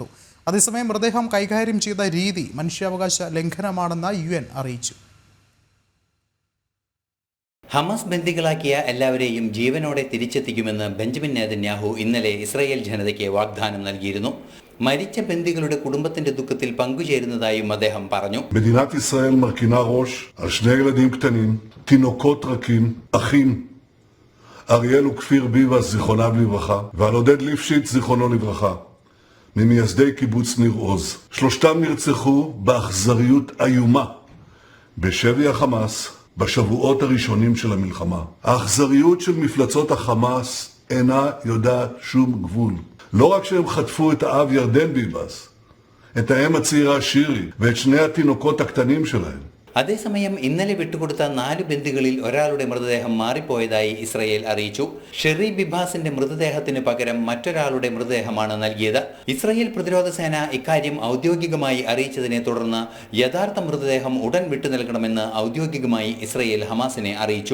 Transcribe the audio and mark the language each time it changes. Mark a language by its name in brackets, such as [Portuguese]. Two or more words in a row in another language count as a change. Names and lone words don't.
[Malayalam] അതേസമയം മൃതദേഹം കൈകാര്യം ചെയ്ത രീതി മനുഷ്യാവകാശ ലംഘനമാണെന്ന് UN അറിയിച്ചു. ഹമാസ് ബന്ദികളാക്കിയ എല്ലാവരെയും ജീവനോടെ തിരിച്ചെത്തിക്കുമെന്ന് ബെഞ്ചമിൻ നെതന്യാഹു ഇന്നലെ ഇസ്രായേൽ ജനതയ്ക്ക് വാഗ്ദാനം നൽകിയിരുന്നു. മരിച്ച ബന്ദികളുടെ കുടുംബത്തിന്റെ ദുഃഖത്തിൽ പങ്കുചേരുന്നതായും അദ്ദേഹം പറഞ്ഞു. [Hebrew] מדינת ישראל מרכינה ראש על 2 ילדים קטנים, תינוקות רכים, אחים, אריאל וכפיר ביבס זיכרונם לברכה, ועל עודד ליפשיץ זיכרונו לברכה, ממייסדי קיבוץ ניר עוז. 3 נרצחו באכזריות איומה בשבי החמאס בשבועות הראשונים של המלחמה. האכזריות של מפלצות החמאס אינה יודעת שום גבול. לא רק שהם חטפו את האב ירדן ביבס, את האם הצעירה שירי ואת 2 התינוקות הקטנים שלהם. [Malayalam] അതേസമയം ഇന്നലെ വിട്ടുകൊടുത്ത 4 ബന്ദികളിൽ ഒരാളുടെ മൃതദേഹം മാറിപ്പോയതായി ഇസ്രായേൽ അറിയിച്ചു. ഷെറി ബിബാസിന്റെ മൃതദേഹത്തിന് പകരം മറ്റൊരാളുടെ മൃതദേഹമാണ് നൽകിയത്. ഇസ്രായേൽ പ്രതിരോധ സേന ഇക്കാര്യം ഔദ്യോഗികമായി അറിയിച്ചതിനെ തുടർന്ന് യഥാർത്ഥ മൃതദേഹം ഉടൻ വിട്ടു നൽകണമെന്ന് ഔദ്യോഗികമായി ഇസ്രായേൽ ഹമാസിനെ അറിയിച്ചു.